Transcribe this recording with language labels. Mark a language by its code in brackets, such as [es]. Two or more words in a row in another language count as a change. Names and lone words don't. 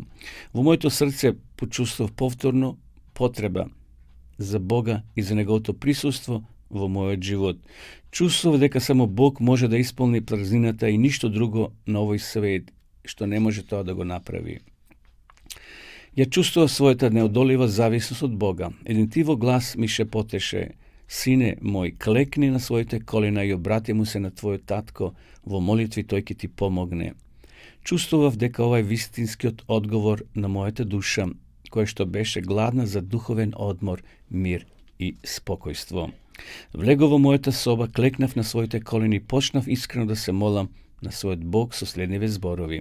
[mk] Во моето срце почувствував повторно потреба за Бога и за Неговото присуство во мојот живот. Чувствував дека само Бог може да исполни празнината и ништо друго на овој свет, што не може тоа да го направи. Ја чувствував својата неодолива зависност од Бога. Еден тиво глас ми шепотеше: Сине мој, клекни на своите колена и обрати му се на твојот татко во молитви, тој ќе ти помогне. Чувствував дека ова е вистинскиот одговор на мојата душа, која што беше гладна за духовен одмор, мир и спокојство. Влегов во мојата соба, клекнав на своите колени и почнав искрено да се молам на својот Бог со следниве зборови.